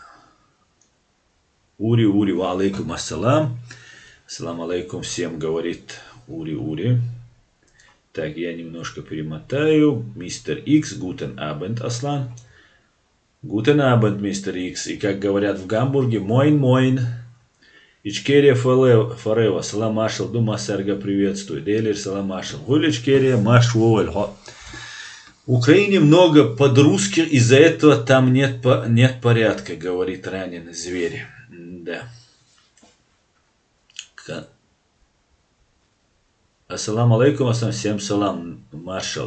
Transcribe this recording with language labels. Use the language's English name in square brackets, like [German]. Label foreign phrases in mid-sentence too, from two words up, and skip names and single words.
[Arabic] Ури, وعليكم السلام. السلام عليكم [Russian] всем, говорит Ури. Так, я немножко перемотаю. Мистер Икс, [German] guten Abend, [Russian] Аслан. [German] Guten Abend, [Russian] мистер Икс. И как говорят в Гамбурге, моин. Ичкерия форева, [Chechen] салам машал, [Russian] дума серга приветствую. [Chechen] Делир салам машал. Гуль Ичкерия маш воль. [Russian] В Украине много подрусских, из-за этого там нет порядка, говорит раненый зверь. Да. [Arabic] السلام عليكم، السلام, [Russian] всем [Chechen] салам, маршал.